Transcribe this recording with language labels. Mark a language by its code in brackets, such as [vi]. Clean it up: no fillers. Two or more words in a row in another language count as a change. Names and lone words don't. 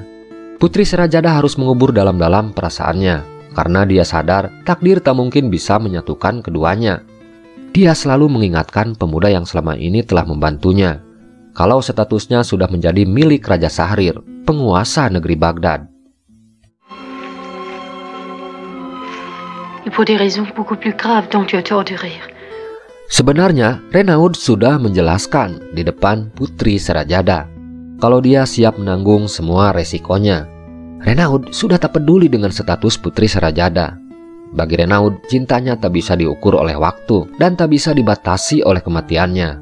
[id] Putri Serajada harus mengubur dalam-dalam perasaannya karena dia sadar takdir tak mungkin bisa menyatukan keduanya. Dia selalu mengingatkan pemuda yang selama ini telah membantunya kalau statusnya sudah menjadi milik Raja Sahrir, penguasa negeri Baghdad. [fr] Et pour des raisons beaucoup plus graves dont tu as tort de rire. [id] Sebenarnya, Renaud sudah menjelaskan di depan Putri Serajada kalau dia siap menanggung semua resikonya. Renaud sudah tak peduli dengan status Putri Serajada. Bagi Renaud, cintanya tak bisa diukur oleh waktu dan tak bisa dibatasi oleh kematiannya.